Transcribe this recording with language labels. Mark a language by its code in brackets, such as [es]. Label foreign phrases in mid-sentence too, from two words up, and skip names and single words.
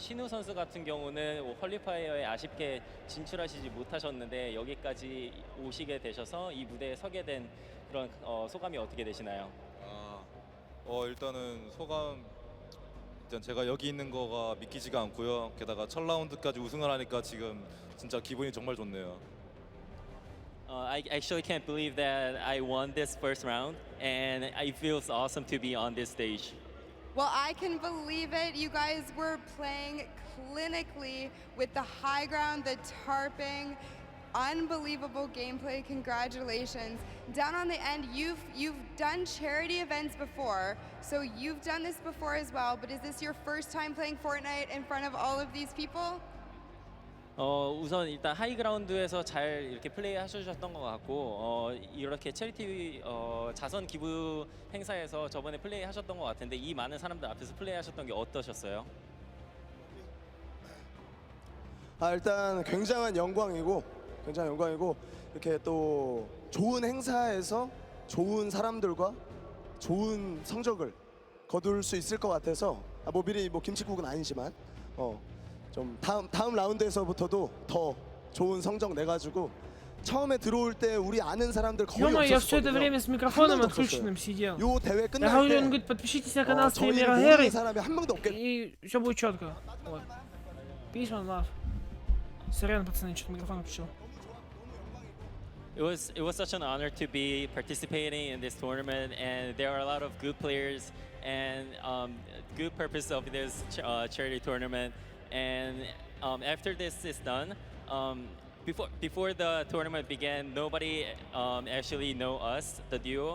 [ko] 신우 선수 같은 경우는 퀄리파이어에 아쉽게 진출하시지 못하셨는데 여기까지 오시게 되셔서 이 무대에 서게 된 그런 소감이 어떻게 되시나요? 일단은 소감 일단 제가 여기 있는 거가 믿기지가 않고요. 게다가 첫 라운드까지 우승을 하니까 지금 진짜 기분이 정말 좋네요. [en] I actually can't believe that I won this first round, and it feels awesome to be on this stage. Well, I can believe it. You guys were playing clinically with the high ground, the tarping, unbelievable gameplay. Congratulations. Down on the end, you've done charity events before, so you've done this before as well, but is this your first time playing Fortnite in front of all of these people? [ko] 우선 일단 하이그라운드에서 잘 이렇게 플레이 하셨던 것 같고 이렇게 체리티 자선 기부 행사에서 저번에 플레이 하셨던 것 같은데 이 많은 사람들 앞에서 플레이 하셨던 게 어떠셨어요? 일단 굉장한 영광이고 이렇게 또 좋은 행사에서 좋은 사람들과 좋은 성적을 거둘 수 있을 것 같아서 뭐 미리 뭐 김칫국은 아니지만 좀 다음 라운드에서부터도 더 좋은 성적 내가지고 처음에 들어올 때 우리 아는 사람들 거의 없었거든요. [ru] Я все это время с микрофоном отключенным сидел. [ko] 요 대회 [ru] Я [ko] 끝날 [ru] говорю, [ko] 때 [ru] он говорит, подпишитесь на канал стримера [ko] 저희를 [ru] Геры, [ko] 모르는 사람이 한 명도 없겠. [ru] и все будет четко. Вот. [en] Peace, one love. [ru] Сорян, пацаны, что-то микрофон включил. [en] It was such an honor to be participating in this tournament, and there are a lot of good players and good purpose of this charity tournament. And after this is done, before the tournament began, nobody actually know us, the duo.